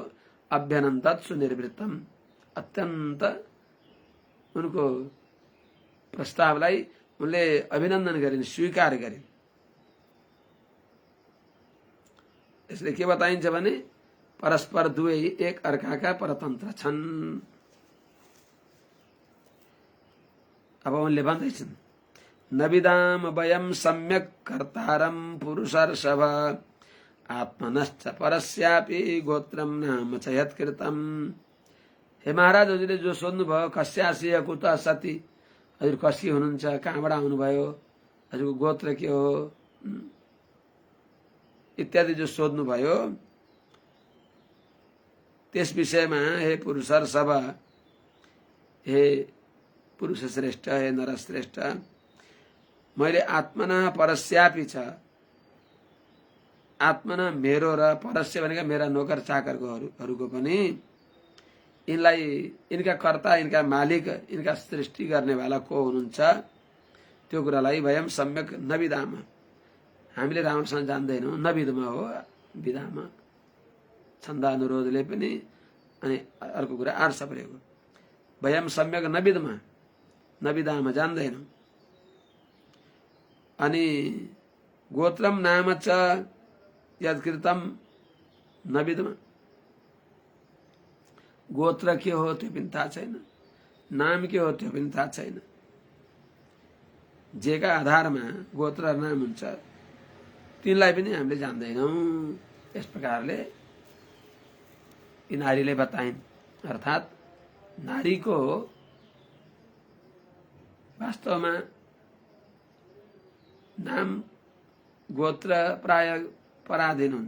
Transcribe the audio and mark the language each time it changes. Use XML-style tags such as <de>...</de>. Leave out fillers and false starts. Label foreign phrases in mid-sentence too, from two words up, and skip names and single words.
<sa>अभ्यनन्दत सुनिर्वृत्तम</sa> <ne>अत्यन्त उनको प्रस्तावलाई उनले अभिनन्दन गरिन्, स्वीकार गरिन्। यसले के बताइन्छ भने परस्पर दुवै एक अर्काका परतन्त्र छन्। अब उनले भन्दैछन्</ne> <sa>नविदाम वयम सम्यक कर्तारम पुरुषर्षभ आत्मनश्च परस्यापि गोत्रम नाम च यत्कृतम्।</sa> <ne>हे महाराज, हजुरले जो सोध्नुभयो</ne> <sa>कस्यास्य कुत सती</sa> <ne>हजुर कसरी हुनुहुन्छ, कहाँबाट आउनुभयो, हजुरको गोत्र के हो इत्यादि जो सोध्नुभयो, त्यस विषयमा हे पुरुषर सब, हे पुरुष श्रेष्ठ, हे नर श्रेष्ठ, मैले</ne> <sa>आत्मना परस्यापि</sa> <ne>छ, आत्मना मेरो र परस्य भनेका मेरा नोकर चाकरहरूको पनि, यिनलाई यिनका कर्ता, यिनका मालिक, यिनका सृष्टि गर्नेवाला को हुनुहुन्छ त्यो कुरालाई</ne> <sa>वयम सम्यक नविदाम,</sa> <ne>हामीले राम्रोसँग जान्दैनौँ। नविदमा हो विधामा छन्द अनुरोधले पनि, अनि अर्को कुरा आर्ष प्रयोग,</ne> <sa>वयम सम्यक नविदमा, नविदामा जान्दैनौँ।</sa> <ne>अनि</ne> <sa>गोत्रम नाम च यत्कृतम नविदमा,</sa> <ne>गोत्र के हो त्यो पनि थाहा छैन, नाम के हो त्यो पनि थाहा छैन। जेका आधारमा गोत्र र नाम हुन्छ तिनलाई पनि हामीले जान्दैनौँ। यस प्रकारले यी नारीले बताइन्। अर्थात् नारीको वास्तवमा नाम गोत्र प्राय पराधीन हुन्छ।</ne>